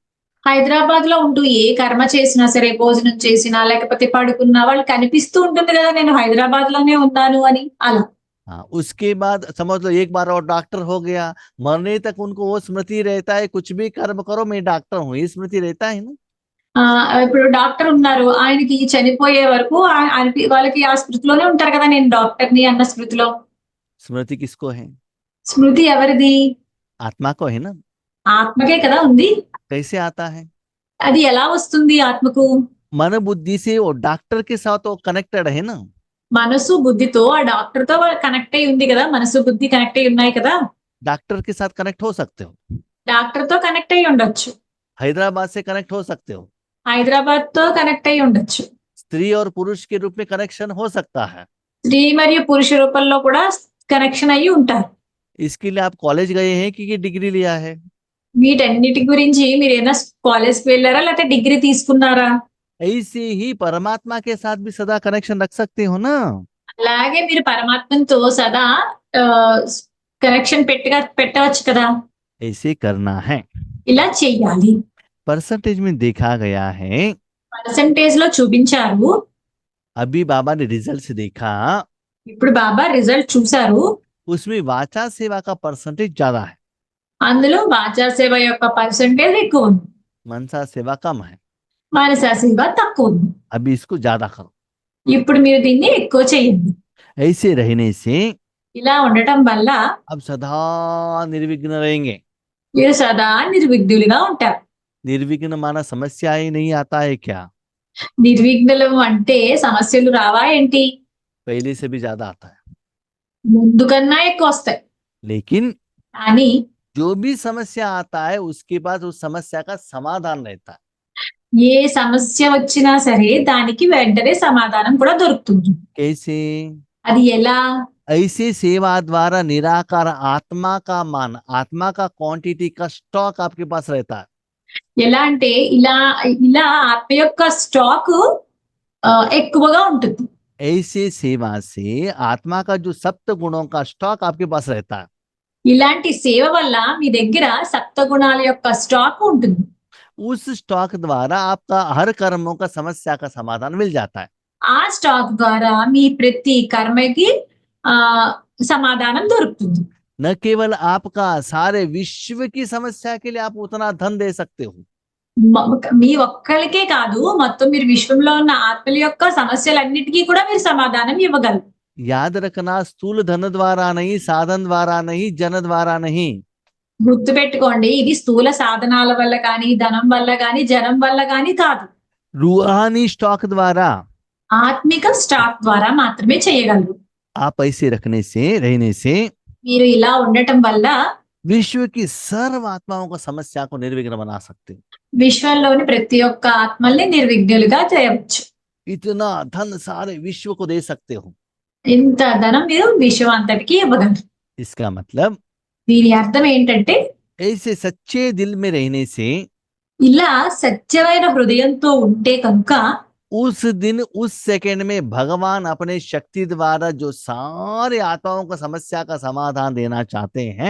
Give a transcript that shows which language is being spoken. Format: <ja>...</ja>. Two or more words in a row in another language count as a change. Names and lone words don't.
<te>హైదరాబాద్ లో ఉంటూ ఏ కర్మ చేసినా సరే, భోజనం చేసినా లేకపోతే పడుకున్నా వాళ్ళకి కనిపిస్తూ ఉంటుంది కదా నేను హైదరాబాద్ లోనే ఉన్నాను అని అలా.</te> <hi>हाँ, उसके बाद समझ लो एक बार और डॉक्टर हो गया, मरने तक उनको वो स्मृति रहता है, कुछ भी कर्म करो मैं डॉक्टर हूँ, ये स्मृति रहता है ना।</hi> <te>ఇప్పుడు డాక్టర్ ఉన్నారు. ఆయనకి చనిపోయే వరకు వాళ్ళకి ఆ స్మృతిలోనే ఉంటారు కదా నేను డాక్టర్‌ని అన్న స్మృతిలో.</te> <hi>स्मृति किसको है?</hi> <te>స్మృతి ఎవరిది?</te> <hi>आत्मा को है ना।</hi> <te>ఆత్మకే కదా ఉంది.</te> <hi>कैसे आता है?</hi> <te>అది ఎలా వస్తుంది ఆత్మకు?</te> <hi>मन बुद्धि से वो डॉक्टर के साथ वो कनेक्टेड है ना।</hi> <te>మనసు బుద్ధితో ఆ డాక్టర్‌తో కనెక్ట్ అయ్యి ఉంది కదా! మనసు బుద్ధి కనెక్ట్ అయ్యి ఉన్నాయి కదా!</te> <hi>डॉक्टर के साथ कनेक्ट हो सकते हो,</hi> <te>డాక్టర్‌తో కనెక్ట్ అయ్యి ఉండొచ్చు.</te> <hi>हैदराबाद से कनेक्ट हो सकते हो,</hi> <te>హైదరాబాద్‌తో కనెక్ట్ అయ్యి ఉండొచ్చు.</te> <hi>स्त्री और पुरुष के रूप में कनेक्शन हो सकता है।</hi> <te>స్త్రీ మరియు పురుష రూపంలో కూడా కనెక్షన్ అయ్యి ఉంటారు.</te> <hi>इसके लिए आप कॉलेज गए हैं कि डिग्री लिया है?</hi> <te>వీటన్నిటి గురించి మీరేమైనా కాలేజ్‌కి వెళ్లారా? లేకపోతే డిగ్రీ తీసుకున్నారా?</te> <hi>ऐसे ही परमात्मा के साथ भी सदा कनेक्शन रख सकते हो ना।</hi> <te>అలాగే మీరు పరమాత్మతో సదా ఆహ్, కనెక్షన్ పెట్టవచ్చు కదా!</te> <hi>ऐसे करना है।</hi> <te>ఇలా చెయ్యాలి.</te> <hi>परसेंटेज में देखा गया है,</hi> <te>పర్సెంటేజ్‌లో చూపించారు.</te> <hi>अभी बाबा ने रिजल्ट्स देखा,</hi> <te>ఇప్పుడు బాబా రిజల్ట్ చూసారు.</te> <hi>उसमें वाचा सेवा का परसेंटेज ज्यादा है,</hi> <te>అందులో వాచా సేవ యొక్క పర్సెంటేజ్ ఎక్కువ ఉంది.</te> <hi>मनसा सेवा कम है।</hi> <te>మానస సేవ తక్కువ ఉంది.</te> <hi>अभी इसको ज्यादा करो।</hi> <te>ఇప్పుడు మీరు దీన్ని ఎక్కువ చేయండి.</te> <hi>ऐसे रहने से</hi> <te>ఇలా ఉండటం వల్ల</te> <hi>अब सदा निर्विघ्न रहेंगे।</hi> <te>మీరు సదా నిర్విఘ్నులుగా ఉంటారు.</te> <hi>निर्विघ्न माना समस्या ही नहीं आता है क्या?</hi> <te>నిర్విఘ్నులం అంటే సమస్యలు రావా ఏంటి?</te> <hi>पहले से भी ज्यादा आता है।</hi> <te>ముందు కన్నా ఎక్కువ వస్తాయి.</te> <hi>लेकिन</hi> <te>కానీ</te> <hi>जो भी समस्या आता है उसके बाद उस समस्या का समाधान रहता है।</hi> <te>ఏ సమస్య వచ్చినా సరే దానికి వెంటనే సమాధానం కూడా దొరుకుతుంది.</te> <hi>कैसे?</hi> <te>అది ఎలా?</te> <hi>ऐसे सेवा द्वारा निराकार आत्मा का मान, आत्मा का क्वांटिटी का स्टॉक आपके पास रहता है।</hi> <te>ఎలా అంటే ఇలా ఇలా ఆత్మ యొక్క స్టాక్ ఎక్కువగా ఉంటుంది.</te> <hi>ऐसे सेवा से आत्मा का जो सप्त गुणों का स्टॉक आपके पास रहता है।</hi> <te>ఇలాంటి సేవ వల్ల మీ దగ్గర సప్త గుణాల యొక్క స్టాక్ ఉంటుంది.</te> <hi>उस स्टॉक द्वारा आपका हर कर्मों का समस्या का समाधान मिल जाता है।</hi> <te>ఆ స్టాక్ ద్వారా మీ ప్రతి కర్మకి ఆ సమాధానం దొరుకుతుంది.</te> <hi>न केवल आपका, सारे विश्व की समस्या के लिए आप उतना धन दे सकते हो।</hi> <te>మీ ఒక్కరికే కాదు, మొత్తం మీరు విశ్వంలో ఉన్న ఆత్మల యొక్క సమస్యలన్నిటికీ కూడా మీరు సమాధానం ఇవ్వగలరు.</te> <hi>याद रखना, स्थूल धन द्वारा नहीं, साधन द्वारा नहीं, जन द्वारा नहीं।</hi> <te>గుర్తు పెట్టుకోండి, ఇది స్థూల సాధనాల వల్ల కానీ, ధనం వల్ల కానీ, జనం వల్ల కానీ కాదు.</te> <hi>रूहानी स्टॉक द्वारा</hi> <te>ఆత్మిక స్టాక్ ద్వారా మాత్రమే చేయగలరు.</te> <hi>आप ऐसे रखने से, रहने से</hi> <te>మీరు ఇలా ఉండటం వల్ల</te> <hi>विश्व की सर्व आत्माओं को समस्या को निर्विघ्न बना सकते हो।</hi> <te>విశ్వంలోని ప్రతి ఒక్క ఆత్మల్ని నిర్విఘ్నులుగా చేయవచ్చు.</te> <hi>इतना धन सारे विश्व को दे सकते हो।</hi> <te>ఇంత ధనం మీరు విశ్వం అంతటికి ఇవ్వగలరు.</te> <hi>इसका मतलब</hi> <te>దీని అర్థం ఏంటంటే</te> <hi>ऐसे सच्चे दिल में रहने से</hi> <te>ఇలా సత్యమైన హృదయంతో ఉంటే కనుక</te> <hi>उस दिन, उस सेकंड में भगवान अपने शक्ति द्वारा जो सारे आत्माओं को समस्या का समाधान देना चाहते हैं,</hi>